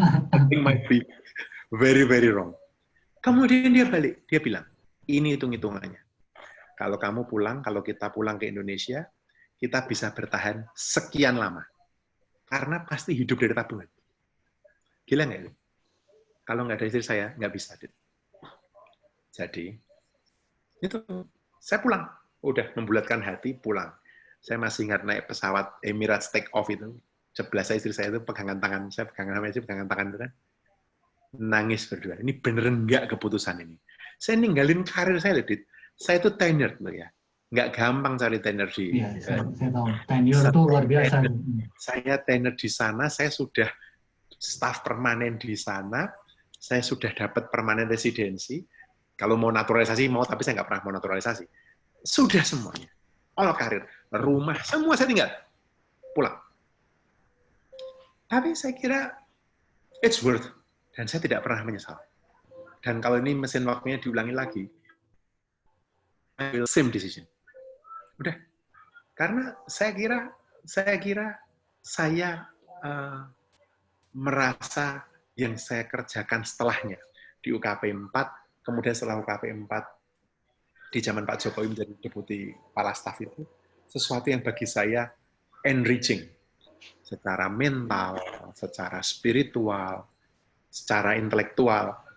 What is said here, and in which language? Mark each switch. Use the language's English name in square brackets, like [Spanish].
[English] Something might be very, very wrong. [Indonesian] Kemudian dia balik, dia bilang, ini hitung-hitungannya. Kalau kamu pulang, kalau kita pulang ke Indonesia, kita bisa bertahan sekian lama. Karena pasti hidup dari tabungan. Gila nggak itu? Kalau nggak ada istri saya, nggak bisa. Jadi, itu saya pulang. Udah membulatkan hati, pulang. Saya masih ingat naik pesawat Emirates take off itu. Sebelah saya istri saya itu pegangan tangan. Saya pegangan sama istri, pegangan tangan itu kan. Nangis berdua. Ini beneran nggak keputusan ini. Saya ninggalin karir saya, Dit. Saya itu tenured loh ya. Nggak gampang cari tenure di... Iya, saya tahu. Tenure itu luar biasa. Saya tenure di sana, saya sudah staf permanen di sana, saya sudah dapat permanen residensi. Kalau mau naturalisasi, mau, tapi saya nggak pernah mau naturalisasi. Sudah semuanya. All karir, rumah, semua saya tinggal. Pulang. Tapi saya kira it's worth. Dan saya tidak pernah menyesal. Dan kalau ini mesin waktunya diulangi lagi, I will same decision. Udah. Karena saya kira saya merasa yang saya kerjakan setelahnya di UKP 4, kemudian setelah UKP 4 di zaman Pak Jokowi menjadi deputi kepala staf itu sesuatu yang bagi saya enriching secara mental, secara spiritual, secara intelektual.